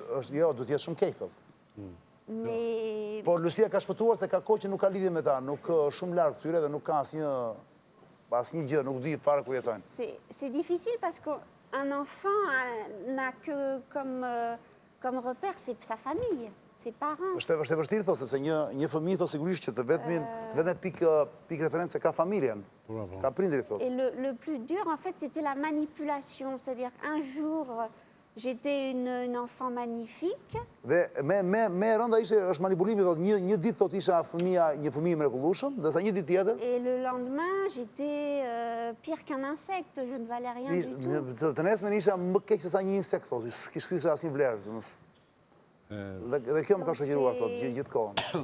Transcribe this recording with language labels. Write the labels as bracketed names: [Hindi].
[Albanian] Jo, du t'jetë shumë keq, thotë. [French] Mais [Albanian] Po Lucia ka shpëtuar se ka kohë që nuk ka lidhje me ta, nuk shumë larg këtyre dhe nuk ka asnjë gjë, nuk di fare ku jetojnë. [French] c'est difficile parce qu'un enfant n'a que comme repère sa famille, ses parents. [Albanian] Është e vështirë, thotë, sepse një fëmijë, thotë, sigurisht që të vetëm pikë referencë ka familjen, ka prindrit, thotë. [French] Et le plus dur, en fait, c'était la manipulation. C'est-à-dire, un jour, j'étais une enfant magnifique. [Albanian] Dhe me rënda është manipulimi, thotë, një ditë, thotë, isha një fëmijë mrekullueshëm, ndërsa një ditë tjetër. [French] Et le lendemain, j'étais pire qu'un insecte, je ne valais rien du tout. [Albanian] Të nesmen isha më keq se sa një insekt, thotë, s'kisha asnjë vlerë. Dhe kjo më ka shoqëruar, thotë, gjithë kohën.